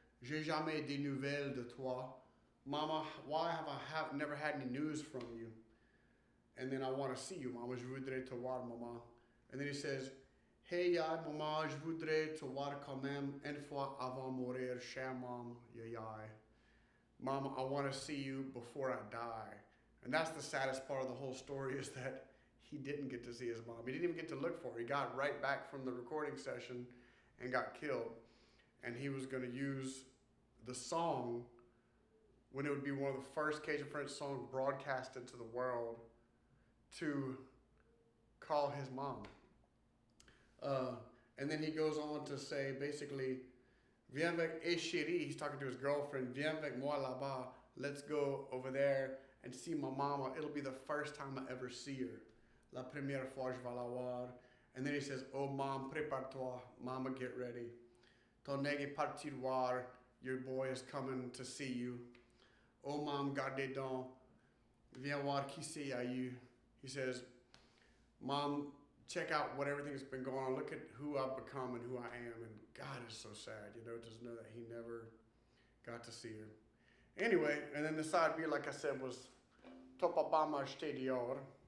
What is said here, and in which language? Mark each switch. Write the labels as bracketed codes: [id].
[fr] J'ai jamais des nouvelles de toi. [en] Mama, why have I never had any news from you? And then I want to see you, Mama. [fr] Je voudrais te voir, Mama." And then he says, "Hey, yai, Mama, je voudrais te voir quand même une fois avant mourir, chère Mom, yai. [en] Mama, I want to see you before I die." And that's the saddest part of the whole story is that he didn't get to see his mom. He didn't even get to look for her. He got right back from the recording session and got killed. And he was going to use the song when it would be one of the first Cajun French songs broadcasted to the world to call his mom. And then he goes on to say, basically, "Viens avec chérie," he's talking to his girlfriend, "Viens avec moi là-bas, let's go over there and see my mama. It'll be the first time I ever see her. La première fois je vais la voir." And then he says, "Oh mom, prépare-toi, mama, get ready. Ton nègre est parti voir, your boy is coming to see you. [fr] Oh mom, garde donc, viens voir qui c'est à you." [en] He says, "Mom, check out what everything's been going on. Look at who I've become and who I am." And God is so sad, you know, to know that he never got to see her. Anyway, and then the side B, like I said, was "Ton papa m'a acheté dehors."